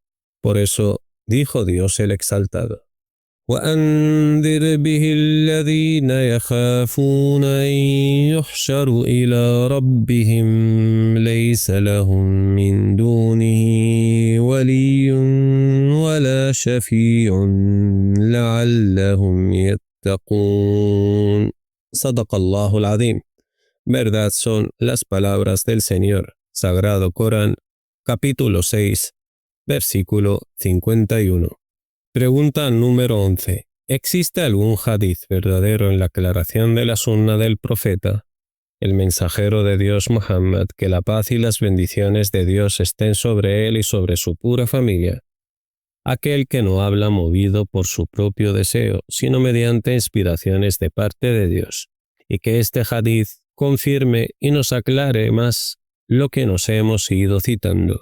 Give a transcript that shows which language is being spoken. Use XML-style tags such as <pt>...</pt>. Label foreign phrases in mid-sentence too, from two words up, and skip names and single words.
<es>Por eso dijo Dios el Exaltado:</es> <ar>وأنذر به الذين يخافون أن يحشروا إلى ربهم ليس لهم من دونه ولي ولا شفيع لعلهم يتقون. صدق الله العظيم.</ar> <es>Verdad son las palabras del Señor. Sagrado Corán, capítulo 6, versículo 51. Pregunta número 11. ¿Existe algún hadith verdadero en la aclaración de la sunna del profeta, el mensajero de Dios Muhammad, que la paz y las bendiciones de Dios estén sobre él y sobre su pura familia, aquel que no habla movido por su propio deseo, sino mediante inspiraciones de parte de Dios, y que este hadith confirme y nos aclare más lo que nos hemos ido citando.</es>